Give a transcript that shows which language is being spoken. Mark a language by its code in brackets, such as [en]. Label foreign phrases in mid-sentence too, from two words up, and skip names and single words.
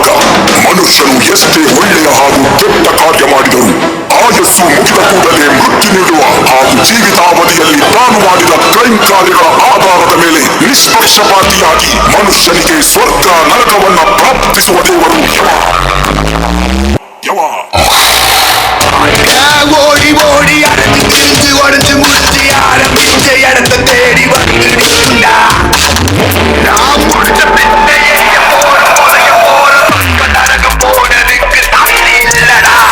[kn] ಮನುಷ್ಯನು ಎಷ್ಟೇ ಒಳ್ಳೆಯ ಹಾಗೂ ಕೆಟ್ಟ ಕಾರ್ಯ ಮಾಡಿದರು ಆಯಸ್ಸು ಮುಗಿದ ಕೂಡಲೇ ಮೃತ್ಯು ನೀಡುವ ಹಾಗೂ ಜೀವಿತಾವಧಿಯಲ್ಲಿ ತಾನು ಮಾಡಿದ ಕ್ರೈಮ್ ಕಾರ್ಯಗಳ ಆಧಾರದ ಮೇಲೆ ನಿಷ್ಪಕ್ಷಪಾತಿಯಾಗಿ ಮನುಷ್ಯನಿಗೆ ಸ್ವರ್ಗ ನರಕವನ್ನ ಪ್ರಾಪ್ತಿಸುವ ದೇವರು ಯಮ. [ta] ஓடி ஓடி அடைஞ்சு கிழிஞ்சு உடஞ்சு முடிச்சு ஆரம்பிச்ச இடத்த தேடி வந்துடா. நான் முடிச்ச பின்னையே நரகம் போனதுக்கு தகுதி இல்லடா.